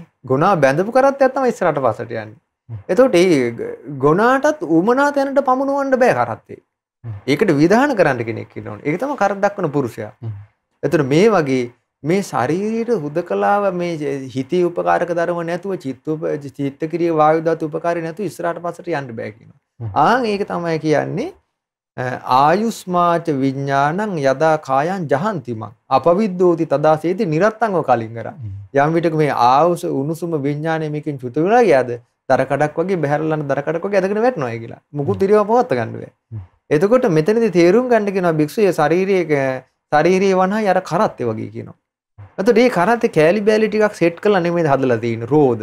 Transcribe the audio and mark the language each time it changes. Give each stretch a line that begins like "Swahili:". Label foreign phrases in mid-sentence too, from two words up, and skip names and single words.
Sinhala: ගුණා බැඳපු කරත්තයක් තමයි ඉස්සරහට පස්සට යන්නේ. එතකොට මේ ගුණාටත් උමනා තැනට පමුණවන්න බෑ කරත්තේ. ඒකට විධාන කරන්න කෙනෙක් ඉන්නෝනේ. ඒක තමයි කරත් දක්වන පුරුෂයා. එතකොට මේ වගේ මේ ශාරීරික හුදකලාව මේ හිතේ උපකාරක ධර්ම නැතුව චිත්ත ක්‍රියා වායු ධාතු උපකාරී නැතුව ඉස්සරහට පස්සට යන්න බෑ කියනවා. ඒක තමයි කියන්නේ
Pali: ආයුස්මාච විඥානං යදා කායං ජහන්තිමං අපවිද්දෝති තදාසේති නිරත්තංව
Sinhala: කලින් කරා. යම් විටක මේ ආයුස උණුසුම විඥානය මේකෙන් චුත වෙලා ගියාද දර කඩක් වගේ බහැරලන දර කඩක් වගේ ඇදගෙන වැටෙනවා කියලා. මුකුත් ඉරියව පවත්ත ගන්න බෑ. එතකොට මෙතනදී තේරුම් ගන්න කියනවා භික්ෂුවේ ශාරීරියේ වනහයි අර කරත්තේ වගේ කියනවා. එතකොට මේ කරත්තේ කෑලි බෑලි ටිකක් සෙට් කරලා නෙමෙයි හදලා තියෙන්නේ රෝද.